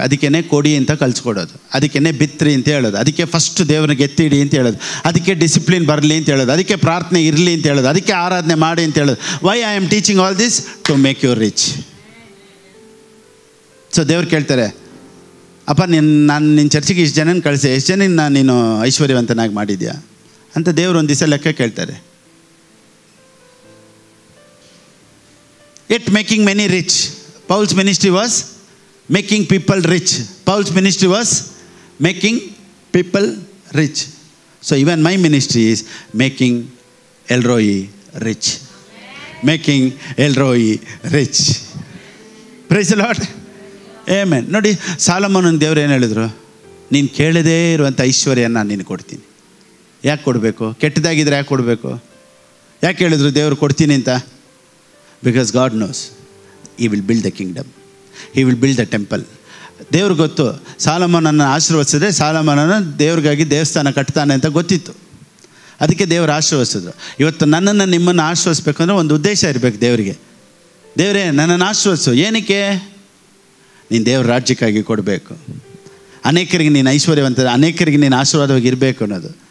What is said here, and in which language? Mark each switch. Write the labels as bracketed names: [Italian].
[Kannada] ಅದಕ್ಕೇ ಕೊಡಿ ಅಂತ ಕಲಿಸ್ಕೊಡೋದು, ಅದಕ್ಕೇ ಬಿತ್ರಿ ಅಂತ ಹೇಳೋದು, ಅದಕ್ಕೆ ಫಸ್ಟ್ ದೇವ್ರಿಗೆ ಎತ್ತಿಡಿ ಅಂತ ಹೇಳೋದು, ಅದಕ್ಕೆ ಡಿಸಿಪ್ಲಿನ್ ಬರಲಿ ಅಂತ ಹೇಳೋದು, ಅದಕ್ಕೆ ಪ್ರಾರ್ಥನೆ ಇರಲಿ ಅಂತ ಹೇಳೋದು, ಅದಕ್ಕೆ ಆರಾಧನೆ ಮಾಡಿ ಅಂತ ಹೇಳೋದು. [English] Why I am teaching all this? To make you rich. [Kannada] So ದೇವ್ರು ಕೇಳ್ತಾರೆ, ಅಪ್ಪ ನಾನು ನಿನ್ನ ಚರ್ಚಿಗೆ ಇಷ್ಟು ಜನನ ಕಳಿಸಿ, ಎಷ್ಟು ಜನ ನೀನು ಐಶ್ವರ್ಯವಂತನಾಗಿ ಮಾಡಿದ್ಯಾ ಅಂತ ದೇವ್ರು ಒಂದು ದಿವಸ ಲೆಕ್ಕ ಕೇಳ್ತಾರೆ. [English] Yet making many rich. Paul's ministry was making people rich. Paul's ministry was making people rich. So even my ministry is making Elroy rich. Making Elroy rich. Praise the Lord. Amen. [Kannada] ನೋಡಿ, ಸಾಲಮೋನನ ದೇವ್ರು ಏನು ಹೇಳಿದ್ರು? ನೀನು ಕೇಳದೇ ಇರುವಂಥ ಐಶ್ವರ್ಯನ ನಾನು ನಿನಗೆ ಕೊಡ್ತೀನಿ. ಯಾಕೆ ಕೊಡಬೇಕು? ಕೆಟ್ಟದಾಗಿದ್ರೆ ಯಾಕೆ ಕೊಡಬೇಕು? ಯಾಕೆ ಹೇಳಿದ್ರು ದೇವರು ಕೊಡ್ತೀನಿ ಅಂತ? [English] Because God knows He will build the kingdom. He will build the temple. [Kannada] ದೇವ್ರಿಗೆ ಗೊತ್ತು, ಸಾಲಮೋನನ್ನು ಆಶೀರ್ವದಿಸಿದ್ರೆ ಸಾಲಮೋನನ ದೇವ್ರಿಗಾಗಿ ದೇವಸ್ಥಾನ ಕಟ್ತಾನೆ ಅಂತ ಗೊತ್ತಿತ್ತು. ಅದಕ್ಕೆ ದೇವರು ಆಶೀರ್ವದಿಸಿದ್ರು. ಇವತ್ತು ನನ್ನನ್ನು ನಿಮ್ಮನ್ನು ಆಶೀರ್ವದಿಸ್ಬೇಕು ಅಂದರೆ ಒಂದು ಉದ್ದೇಶ ಇರಬೇಕು ದೇವರಿಗೆ. ದೇವರೇ ನನ್ನನ್ನು ಆಶೀರ್ವದಿಸು. ಏನಕ್ಕೆ? ನೀನು ದೇವ್ರ ರಾಜ್ಯಕ್ಕಾಗಿ ಕೊಡಬೇಕು, ಅನೇಕರಿಗೆ ನೀನು ಐಶ್ವರ್ಯವಂತ, ಅನೇಕರಿಗೆ ನೀನು ಆಶೀರ್ವಾದವಾಗಿ ಇರಬೇಕು ಅನ್ನೋದು.